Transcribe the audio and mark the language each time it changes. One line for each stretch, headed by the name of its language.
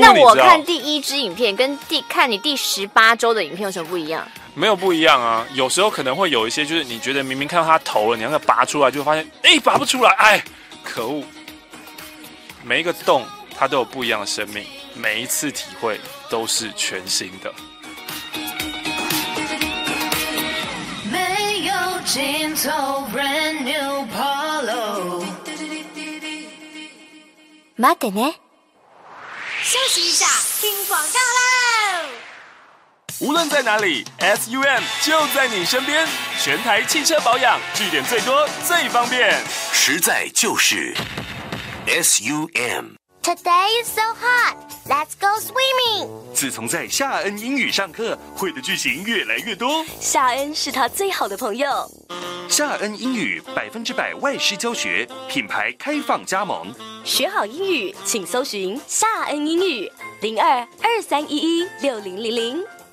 Chinese: 那我看第一支影片跟看你第十八周的影片有什么不一样？没有不一样啊，有时候可能会有一些，就是你觉得明明看到他头了，你要给拔出来，就发现哎，拔不出来，哎，可恶！每一个洞它都有不一样的生命，每一次体会都是全新的。没有尽头 ，
English: brand new Polo。
Japanese: 待ってね。
Chinese: 休息一下，听广告啦。无论在哪里 ，SUM 就在你身边，全台汽车保养据点最多，最方便，实在就是 SUM。
English: Today is so hot, let's go swimming。
Chinese: 自从在夏恩英语上课，会的句型越来越多。夏恩是他最好的朋友。夏恩英语100%外师教学，品牌开放加盟。学好英语，请搜寻夏恩英语02-2311-6000。